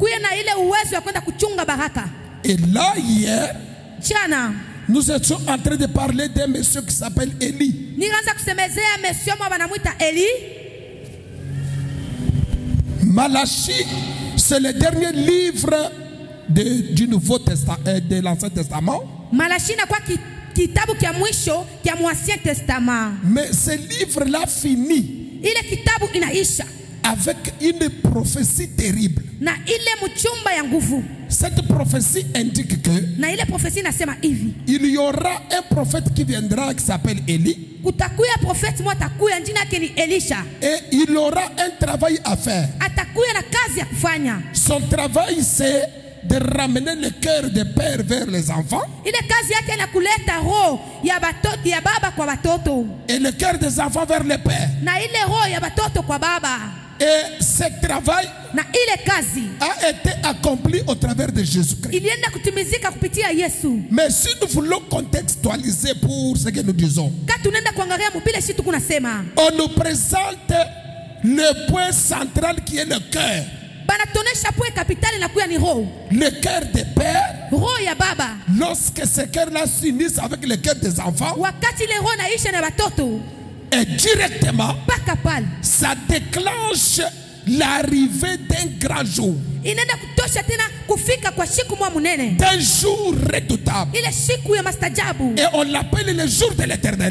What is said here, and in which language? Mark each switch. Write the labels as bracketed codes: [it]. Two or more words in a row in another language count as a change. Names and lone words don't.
[fr] Et là, hier, nous étions en train de parler d'un monsieur qui s'appelle Élie. Malachie, c'est le dernier livre du Nouveau Testament, de l'Ancien Testament. [sw] Kitabu kia mwisho kia [fr] Ancien Testament. Mais ce livre-là finit [sw] ile kitabu inaisha [fr] avec une prophétie terrible. [sw] Na ile mchumba ya nguvu. [fr] Cette prophétie indique que [sw] na ile prophétie nasema hivi, [fr] il y aura un prophète qui viendra qui s'appelle Élie. [sw] Kutakuya prophète mmoja atakuya jina yake ni Elisha. [fr] Et il aura un travail à faire. [sw] Atakuya na kazi ya kufanya. [fr] Son travail c'est de ramener le cœur des pères vers les enfants. [sw] Ile kazi yake na kuleta roho ya batoto ya baba kwa batoto. [fr] Et le cœur des enfants vers les pères. [sw] Na ile roho ya batoto kwa baba. [fr] Et ce travail [sw] na ile kazi [fr] a été accompli au travers de Jésus-Christ. [sw] Ilienda kutimizika kupitia Yesu. [fr] Mais si nous voulons contextualiser pour ce que nous disons, [sw] tunaenda kuangalia mbele si tukunasema, [fr] on nous présente le point central qui est le cœur. Le cœur des pères, lorsque ce cœur-là s'unissent avec le cœur des enfants, et directement, ça déclenche l'arrivée d'un grand jour, d'un jour redoutable, et on l'appelle le jour de l'Éternel.